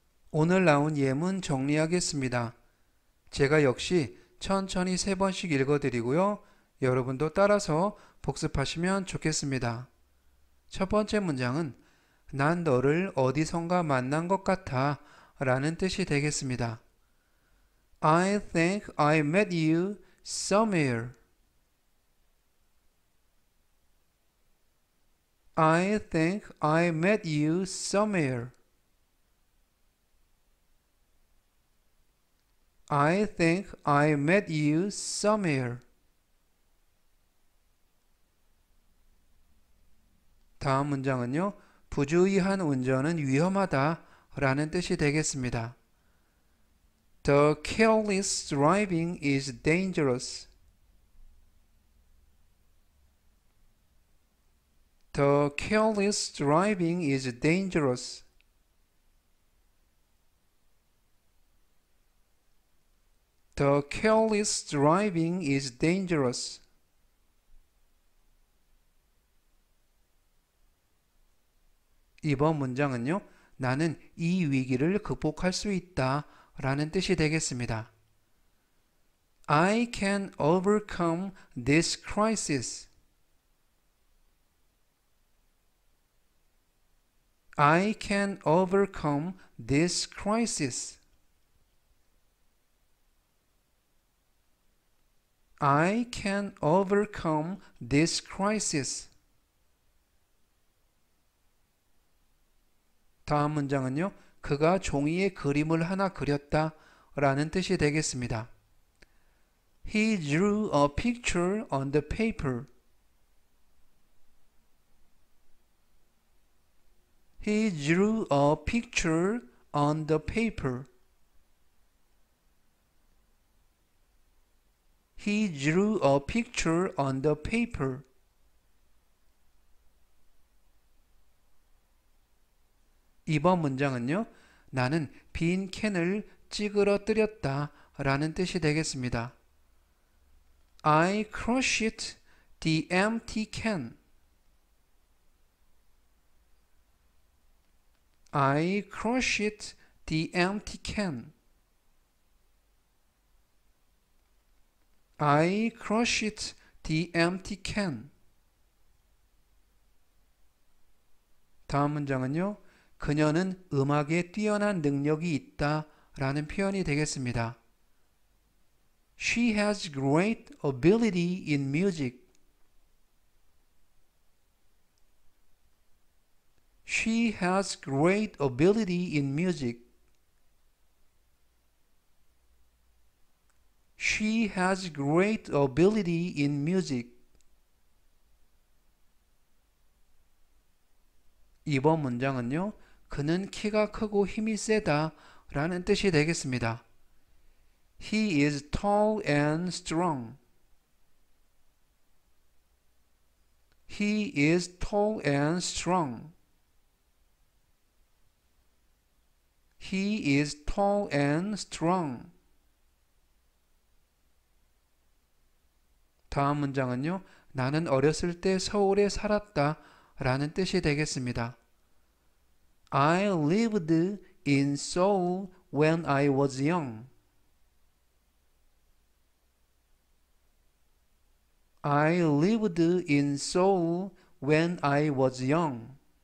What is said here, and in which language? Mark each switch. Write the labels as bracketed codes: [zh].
[ko] 오늘 나온 예문 정리하겠습니다. 제가 역시 천천히 3번씩 읽어드리고요. 여러분도 따라서 복습하시면 좋겠습니다. 첫 번째 문장은 난 너를 어디선가 만난 것 같아 라는 뜻이 되겠습니다. [en] I think I met you somewhere. I think I met you somewhere. I think I met you somewhere. [ko] 다음 문장은요. 부주의한 운전은 위험하다 라는 뜻이 되겠습니다. [en] The careless driving is dangerous. The careless driving is dangerous. The careless driving is dangerous. [ko] 이번 문장은요, 나는 이 위기를 극복할 수 있다 라는 뜻이 되겠습니다. [en] I can overcome this crisis. I can overcome this crisis. I can overcome this crisis. [ko] 다음 문장은요, 그가 종이에 그림을 하나 그렸다 라는 뜻이 되겠습니다. [en] He drew a picture on the paper. He drew a picture on the paper. He drew a picture on the paper. [ko] 이번 문장은요, 나는 빈 캔을 찌그러뜨렸다 라는 뜻이 되겠습니다. [en] I crushed the empty can. I crushed the empty can. I crushed the empty can. [ko] 다음 문장은요, 그녀는 음악에 뛰어난 능력이 있다 라는 표현이 되겠습니다. [en] She has great ability in music. She has great ability in music. She has great ability in music. [ko] 이번 문장은요, 그는 키가 크고 힘이 세다 라는 뜻이 되겠습니다. [en] He is tall and strong. He is tall and strong. He is tall and strong. [ko] 다음 문장은요, 나는 어렸을 때 서울에 살았다 라는 뜻이 되겠습니다. [en] I lived in Seoul when I was young. I lived in Seoul when I was young.